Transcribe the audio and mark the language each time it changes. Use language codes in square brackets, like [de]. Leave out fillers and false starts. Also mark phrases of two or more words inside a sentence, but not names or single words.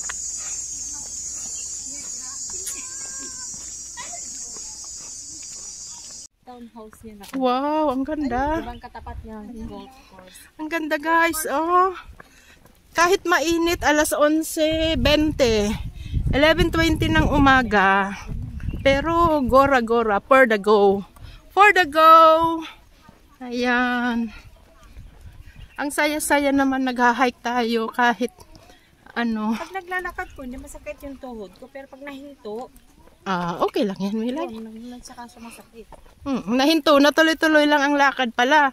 [tl] Townhouse niya na. Wow, ang ganda. Ibang katapat niya, golf course. Ang ganda, guys. Oh. Kahit mainit, alas 11:20, 11:20 ng umaga. Pero gora-gora, [en] for the go. For the go. [tl] Ayan. Ang saya-saya naman nag-hike tayo kahit ano. Pag naglalakad ko, hindi masakit yung tuhod ko. Pero pag nahinto, okay lang yan, Milay. saka sumasakit. Nahinto, natuloy-tuloy lang ang lakad pala.